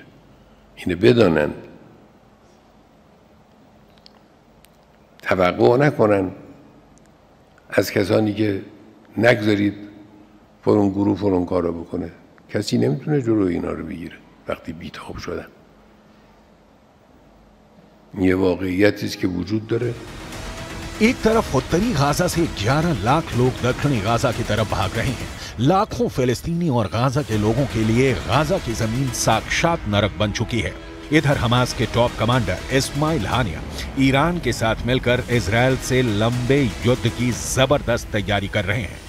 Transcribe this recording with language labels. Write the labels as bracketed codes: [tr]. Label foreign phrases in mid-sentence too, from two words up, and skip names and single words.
[fa] اینو بدانن، توقع نکنن از کسانی که نگذارید فلان گروه فلان کارو بکنه. کسی نمیتونه جلوی اینا رو بگیره وقتی بیتاب شدن. یه واقعیتی است که وجود داره. [hi] एक तरफ उत्तरी गाजा से 11 लाख लोग दक्षिणी गाजा की तरफ भाग रहे हैं। लाखों फिलिस्तीनी और गाजा के लोगों के लिए गाजा की जमीन साक्षात नरक बन चुकी है। इधर हमास के टॉप कमांडर इस्माइल हानिया ईरान के साथ मिलकर इजराइल से लंबे युद्ध की जबरदस्त तैयारी कर रहे हैं।